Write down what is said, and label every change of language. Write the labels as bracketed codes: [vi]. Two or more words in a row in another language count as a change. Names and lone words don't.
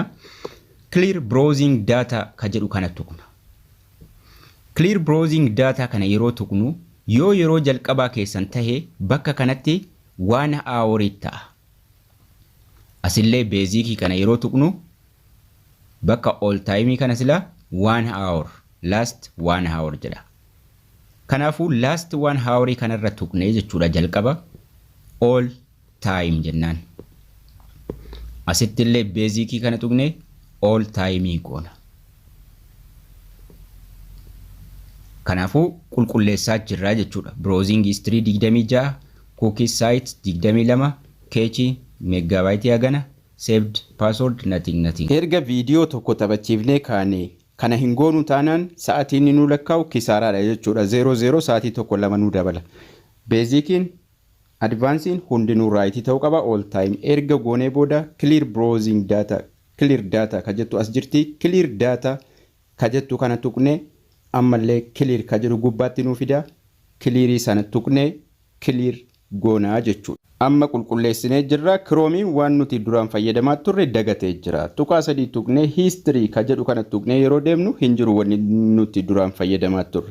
[en] Clear browsing data [om] ka jedhu kana tuqna. [en] Clear browsing data [om] kana yeroo tuqnu yoo yeroo jalqabaa keessan tahe bakka kanatti [en] 1 hour [om] ta'a. Asillee beezikii kana yeroo tuqnu bakka [en] all time [om] kana sila [en] 1 hour last 1 hour [om] jedha. Kanaafuu [en] last 1 hour [om] kanarra tuqnee jechuudha jalqaba [en] all time [om] jennaan. Asittillee beezikii kana tuqnee [en] all time [om] goona. Kanaafuu qulqulleessaa jirra jechuudha. [en] Browsing history 26, cookie site 22, cache megabyte hagana, saved password nothing. [om] Erga viidiyoo tokko taphachiifnee kaane kana hin goonu taanaan sa'aatiin nu lakkaa'u kisaaraadha jechuudha. 00 sa'aatii tokko lama nu dabala. [en] Basic advancing [om] hundinuu right ta'uu qaba [en] all time. [om] Erga goonee booda [en] clear browsing data clear data [om] ka jettu as jirti. [en] Clear data [om] ka jettu kana tuqnee ammallee clear ka jedhu gubbaatti nuu fida. Clear sana tuqnee clear goonaa jechuudha. Amma qulqulleessinee jirra. Chrome waan nuti duraan fayyadamaa turre dagatee jira. Tuqaa 3 tuqnee history ka jedhu kana tuqnee yeroo deemnu hin jiru wanni nuti duraan fayyadamaa turre.